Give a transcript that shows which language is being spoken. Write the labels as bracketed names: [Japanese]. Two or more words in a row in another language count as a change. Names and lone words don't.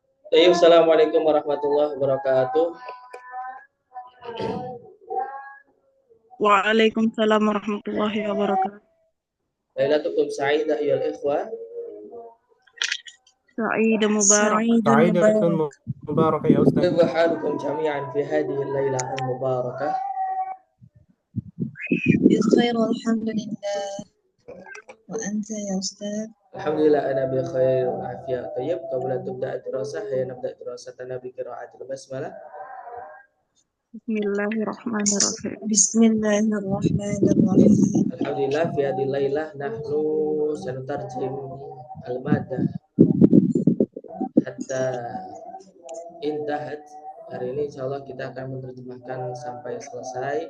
[Arabic] السلام عليكم ورحمة الله وبركاته. وعليكم السلام ورحمة الله وبركاته. ليلتكم سعيدة يا إخوة. سعيد مبارك. سعيدة مباركة يا أستاذ. كيف حالكم جميعا في هذه الليلة المباركة? بخير والحمد لله وأنت يا أستاذ. الحمد لله أنا بخير وعافية. طيب، قبل تبدأ الدراسة يا نبدأ دراستنا بقراءة البسملة. بسم الله الرحمن الرحيم. بسم الله الرحمن الرحيم. الحمد لله في هذه الليلة نحن سنترجم المادة حتى انتهت. [Indonesian] Hari ini insyaallah kita akan menerjemahkan sampai selesai.